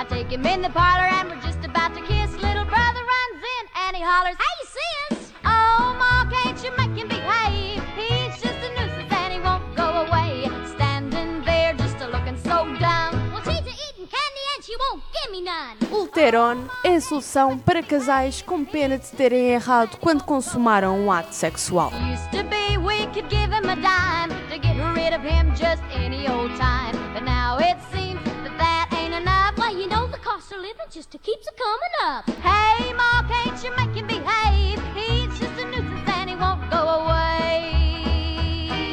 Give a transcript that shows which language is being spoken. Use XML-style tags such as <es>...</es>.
<en>Him in the parlor and we're just about to kiss. Little brother runs in and he hollers, "Hey, sis! Oh, Ma, can't you make him behave? He's just a nuisance and he won't go away. Standing there just a-looking so dumb. Well, she's eating candy and she won't give me none."</en> <pt>Ulteron é a solução para casais com pena de terem errado quando consumaram um ato sexual.</pt> <en>Used to be we could give him a dime to get rid of him just any old time. But now it seems that ain't enough. Well, you know the cost of living just keeps a coming up. Hey, Ma, can't you make him behave? He's just a nuisance and he won't go away.</en>